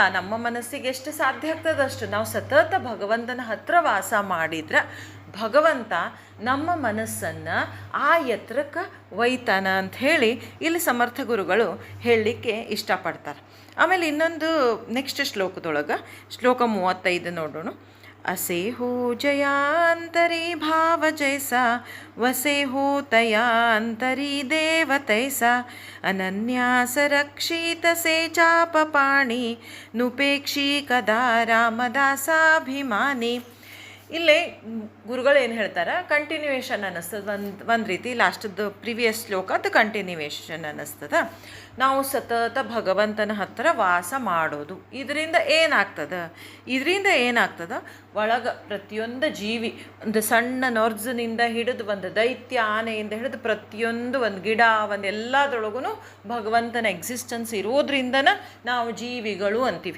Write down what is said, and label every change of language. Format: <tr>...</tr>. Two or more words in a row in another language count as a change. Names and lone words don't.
<kn>ನಮ್ಮ ಮನಸ್ಸಿಗೆ ಎಷ್ಟು ಸಾಧ್ಯ ಆಗ್ತದೆ ಅಷ್ಟು ನಾವು ಸತತ ಭಗವಂತನ ಹತ್ರ ವಾಸ ಮಾಡಿದ್ರೆ ಭಗವಂತ ನಮ್ಮ ಮನಸ್ಸನ್ನು ಆ ಎತ್ತರಕ್ಕೆ ಒಯ್ತಾನ ಅಂತ ಹೇಳಿ ಇಲ್ಲಿ ಸಮರ್ಥ ಗುರುಗಳು ಹೇಳಲಿಕ್ಕೆ ಇಷ್ಟಪಡ್ತಾರೆ. ಆಮೇಲೆ ಇನ್ನೊಂದು ನೆಕ್ಸ್ಟ್ ಶ್ಲೋಕದೊಳಗೆ ಶ್ಲೋಕ 35 ನೋಡೋಣ.</kn> <mr>असे हो जयांतरी भाव जैसा वसे हो तयांतरी देव तैसा अनन्यास रक्षित से चाप पाणी नुपेक्षी कदा रामदासाभिमानी.</mr> <kn>ಇಲ್ಲೇ ಗುರುಗಳು ಏನು ಹೇಳ್ತಾರೆ, ಕಂಟಿನ್ಯೂಯೇಷನ್ ಅನ್ನಿಸ್ತದೆ. ಒಂದು ರೀತಿ ಲಾಸ್ಟದ್ದು ಪ್ರಿವಿಯಸ್ ಶ್ಲೋಕ ಅದು ಕಂಟಿನ್ಯೂಯೇಷನ್ ಅನ್ನಿಸ್ತದೆ. ನಾವು ಸತತ ಭಗವಂತನ ಹತ್ತಿರ ವಾಸ ಮಾಡೋದು ಇದರಿಂದ ಏನಾಗ್ತದೆ ಒಳಗೆ ಪ್ರತಿಯೊಂದು ಜೀವಿ, ಒಂದು ಸಣ್ಣ ನೊರ್ಜನಿಂದ ಹಿಡಿದು ಒಂದು ದೈತ್ಯ ಆನೆಯಿಂದ ಹಿಡಿದು ಪ್ರತಿಯೊಂದು ಒಂದು ಗಿಡ ಒಂದು ಎಲ್ಲದರೊಳಗೂ ಭಗವಂತನ ಎಕ್ಸಿಸ್ಟೆನ್ಸ್ ಇರೋದ್ರಿಂದನ ನಾವು ಜೀವಿಗಳು ಅಂತೀವಿ.</kn>